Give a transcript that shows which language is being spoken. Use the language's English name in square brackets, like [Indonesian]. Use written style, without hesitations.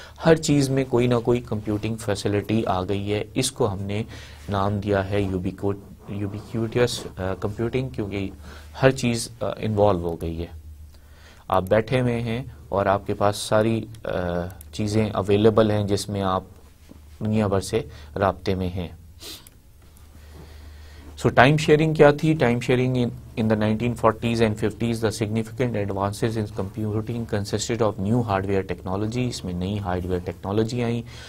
[Urdu] ہر چیز میں کوئی نہ کوئی کمپیوٹنگ فیسلٹی آ گئی ہے. اس کو ہم نے نام دیا ہے یوبیکیوٹس کمپیوٹنگ، کیونکہ ہر چیز انوالو ہو گئی ہے. آپ بیٹھے ہوئے ہیں اور آپ کے پاس ساری چیزیں اویلیبل ہیں جس میں آپ دنیا بھر سے رابطے میں ہیں. سو ٹائم شیئرنگ کیا تھی؟ Time sharing [English] in the 1940s and 50s the significant advances in computing consisted of new hardware technology. [Urdu] اس میں نئی hardware technology آئیں.